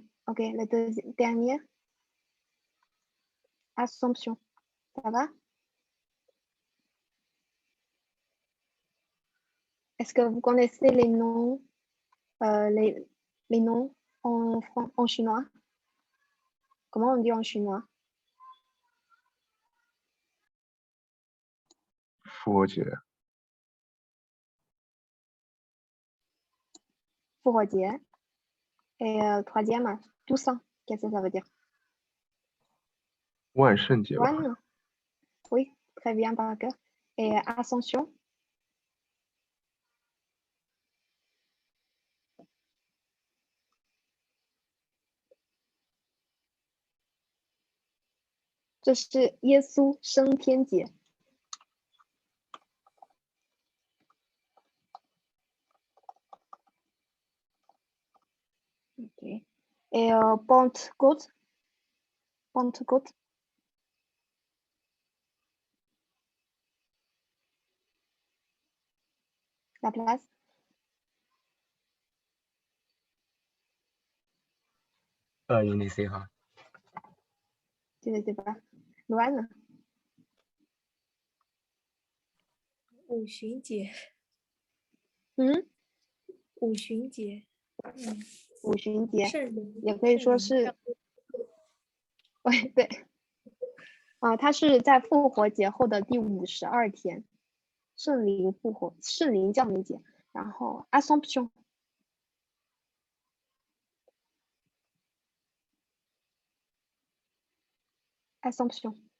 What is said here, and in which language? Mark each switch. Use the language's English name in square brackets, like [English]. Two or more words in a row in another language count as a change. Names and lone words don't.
[French] Ok, le dernier. Assomption. Ça va? Est-ce que vous connaissez les noms, les noms en chinois? Comment on dit en chinois? [Chinese] 复活节，复活节. [French] Et troisième, Toussaint. Qu'est-ce que ça veut dire? [Chinese] 万圣节吧， [English] One. [French] Oui, très bien par cœur. Et Ascension. [Chinese] 这是耶稣升天节。Ok. [French] Et Pentecôte. Pentecôte. La place. je ne sais pas. Tu ne sais pas. Loane. [Chinese] 五旬节， 五旬节，五旬节，圣灵，也可以说是，对，它是在复活节后的第52天，圣灵复活，圣灵降临节，然后 [French] Assomption。Assomption.